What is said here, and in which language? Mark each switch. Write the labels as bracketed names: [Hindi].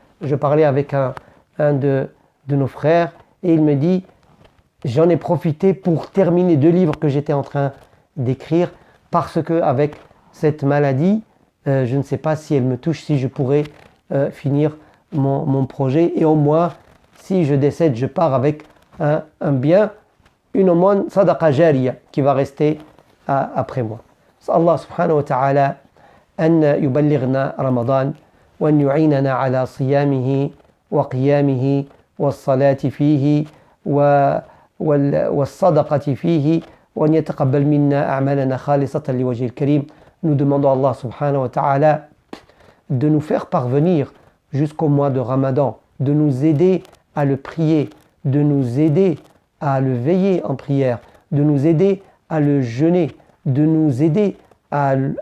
[French] Je parlais avec un de nos frères et il me dit, j'en ai profité pour terminer 2 livres que j'étais en train d'écrire parce que avec cette maladie, je ne sais pas si elle me touche, si je pourrais finir mon projet, et au moins si je décède, je pars avec un bien, une aumône sadaqa jariya qui va rester après moi. [Arabic] Allah subhanahu wa ta'ala أن يبلغنا رمضان وأن يعيننا على صيامه وقيامه والصلاة فيه والصدقة فيه وأن يتقبل منا أعمالنا خالصة لوجه الكريم. [French] Nous demandons à Allah subhanahu wa ta'ala de nous faire parvenir jusqu'au mois de Ramadan, de nous aider à le prier, de nous aider à le veiller en prière, de nous aider à le jeûner, de nous aider à